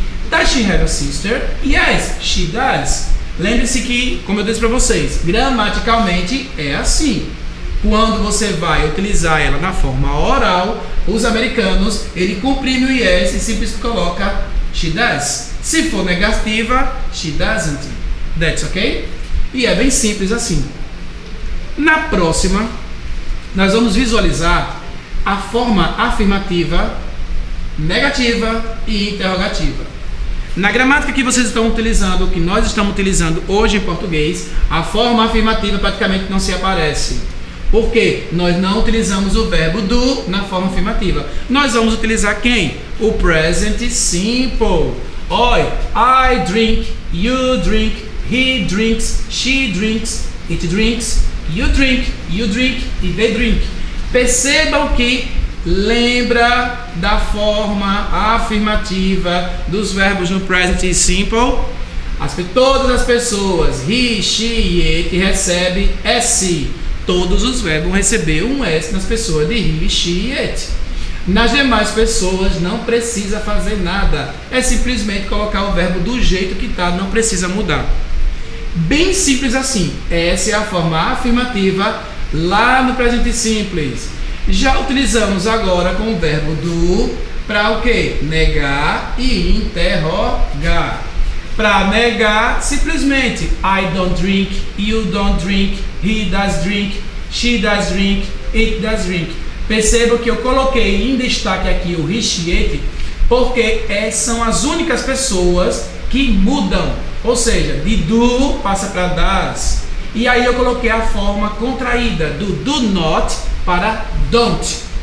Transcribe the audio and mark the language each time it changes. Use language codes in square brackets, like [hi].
[en] Does she have a sister? Yes, she does. [pt] Lembre-se que, como eu disse para vocês, gramaticalmente é assim. Quando você vai utilizar ela na forma oral, os americanos, ele comprime o yes e simplesmente coloca [en] she does. [pt] Se for negativa, [en] she doesn't. That's okay? [pt] E é bem simples assim. Na próxima, nós vamos visualizar a forma afirmativa, negativa e interrogativa. Na gramática que vocês estão utilizando, que nós estamos utilizando hoje em português, a forma afirmativa praticamente não se aparece. Por quê? Nós não utilizamos o verbo do na forma afirmativa. Nós vamos utilizar quem? O present simple. [en] Oi, I drink, you drink, he drinks, she drinks, it drinks, you drink e they drink. [pt] Percebam que lembra da forma afirmativa dos verbos no present simple. Todas as pessoas, he, she e it, recebe S. Todos os verbos vão receber um S nas pessoas de he, she e it. Nas demais pessoas não precisa fazer nada. É simplesmente colocar o verbo do jeito que está, não precisa mudar. Bem simples assim. Essa é a forma afirmativa lá no presente simples. Já utilizamos agora com o verbo do para o quê? Negar e interrogar. Para negar, simplesmente [en] I don't drink, you don't drink, he does drink, she does drink, it does drink. [pt] Perceba que eu coloquei em destaque aqui o he, she, it, porque são as únicas pessoas que mudam. Ou seja, de do passa para does. E aí eu coloquei a forma contraída do not para don't.